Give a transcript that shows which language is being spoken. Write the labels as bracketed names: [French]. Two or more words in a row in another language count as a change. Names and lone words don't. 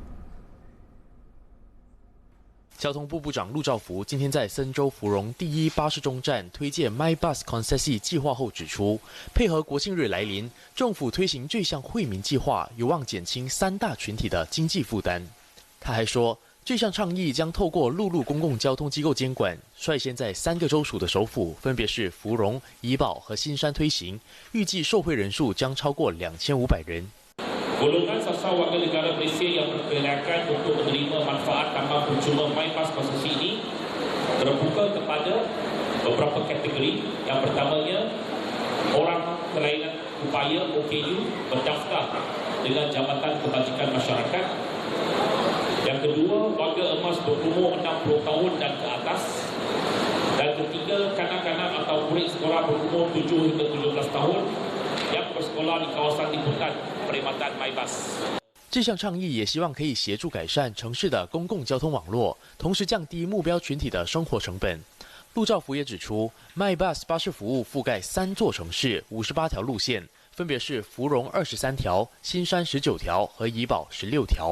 [Chinese] 交通部部长陆兆福今天在森州芙蓉第1巴士终站推荐 MyBus Concession 计划后指出，配合国庆日来临，政府推行这项惠民计划，有望减轻3大群体的经济负担。他还说，这项倡议将透过陆路公共交通机构监管，率先在3个州属的首府，分别是芙蓉、怡保和新山推行，预计受惠人数将超过2500人。 [Malay] Golongan sasar warga negara Malaysia yang berkelayakan untuk menerima manfaat tambang percuma MyBus Concession ini terbuka kepada beberapa kategori. Yang pertamanya, orang kelainan upaya OKU berdaftar dengan Jabatan Kebajikan Masyarakat. Yang kedua, warga emas berumur 60 tahun dan ke atas. Dan ketiga, kanak-kanak atau murid sekolah berumur 7 hingga 17 tahun yang bersekolah di kawasan liputan perkhidmatan MyBus。 [Chinese] 这项倡议也希望可以协助改善城市的公共交通网络，同时降低目标群体的生活成本。陆兆福也指出 ，MyBus 巴士服务覆盖3座城市，58条路线，分别是芙蓉23条、新山19条和怡保16条。